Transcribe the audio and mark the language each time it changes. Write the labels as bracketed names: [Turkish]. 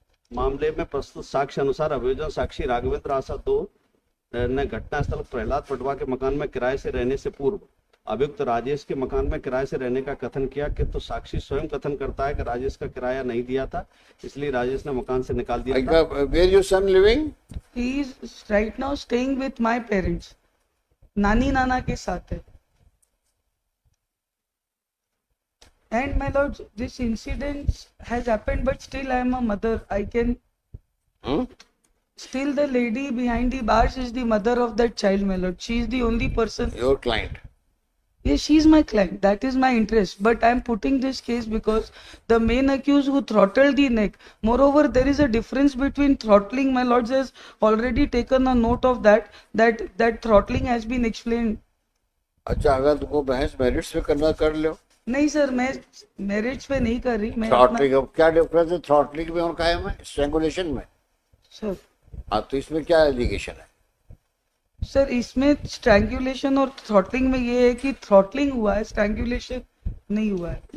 [Hindi] मामले में प्रस्तुत साक्ष्य अनुसार अभियोजन साक्षी राघवेंद्र आशा 2 ने घटनास्थल प्रहलाद पटवा के मकान में किराए से रहने से पूर्व अभियुक्त राजेश के मकान में किराए से रहने का कथन किया, कि तो साक्षी स्वयं कथन करता है कि राजेश का किराया नहीं दिया था, इसलिए राजेश ने मकान से निकाल दिया था। [English] Where your son living? He is right now staying with my parents. [Hindi] नानी नाना के साथ है। [English] And my lords, this incident has happened, but still I am a mother. I can still, the lady behind the bars is the mother of that child, my lord. She is the only person. Your client? Yes, she is my client. That is my interest. But I am putting this case because the main accused who throttled the neck. Moreover, there is a difference between throttling. My lords has already taken a note of that. That throttling has been explained. [Hindi] अच्छा, अगर तुमको बहस merits पे करना कर लो। नहीं sir, मैं marriage पे नहीं कर रही। मैं थ्रॉटलिंग, क्या डिफरेंस है थ्रॉटलिंग में और कायम है स्ट्रैंगुलेशन में? सर हाँ, तो इसमें क्या एलिगेशन है? सर इसमें स्ट्रैंगुलेशन और थ्रॉटलिंग में ये है कि थ्रॉटलिंग हुआ है, स्ट्रैंगुलेशन नहीं हुआ है।